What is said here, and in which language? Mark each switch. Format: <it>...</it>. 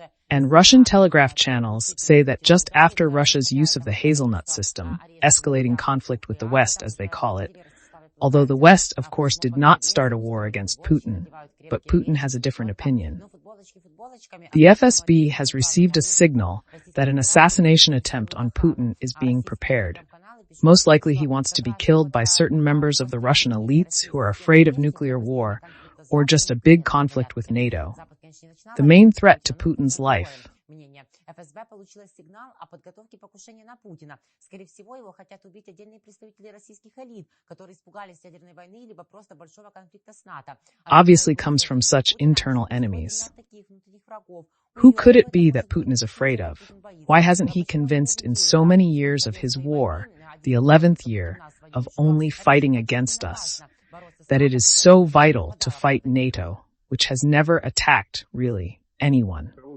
<en>And Russian telegraph channels say that just after Russia's use of the hazelnut system, escalating conflict with the West, as they call it, although the West, of course, did not start a war against Putin, but Putin has a different opinion. The FSB has received a signal that an assassination attempt on Putin is being prepared. Most likely he wants to be killed by certain members of the Russian elites who are afraid of nuclear war, or just a big conflict with NATO. The main threat to Putin's life</en> <ru>ФСБ получила сигнал о подготовке покушения на Путина. Скорее всего, его хотят убить отдельные представители российских элит, которые испугались ядерной войны либо просто большого конфликта с НАТО.</ru> <en>Obviously comes from such internal enemies. Who could it be that Putin is afraid of? Why hasn't he convinced in so many years of his war, the 11th year, of only fighting against us, that it is so vital to fight NATO, which has never attacked, really, anyone?</en>